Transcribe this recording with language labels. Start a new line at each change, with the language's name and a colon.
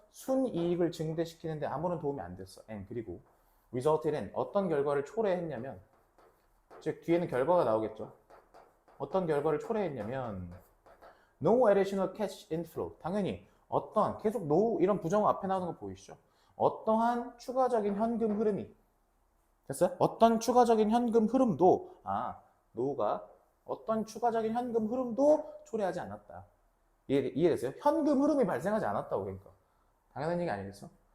Korean: 순이익을 증대시키는데 아무런 도움이 안 됐어.
English: And
Korean: 그리고
English: resulted in
Korean: 어떤 결과를 초래했냐면 즉 뒤에는 결과가 나오겠죠. 어떤 결과를 초래했냐면
English: no additional cash inflow.
Korean: 당연히 어떤 계속 no 이런 부정어 앞에 나오는 거 보이시죠? 어떠한 추가적인 현금 흐름이 됐어요? 어떤 추가적인 현금 흐름도 no가 어떤 추가적인 현금 흐름도 초래하지 않았다. 이해됐어요? 현금 흐름이 발생하지 않았다고. 그러니까 당연한 얘기 아니겠어?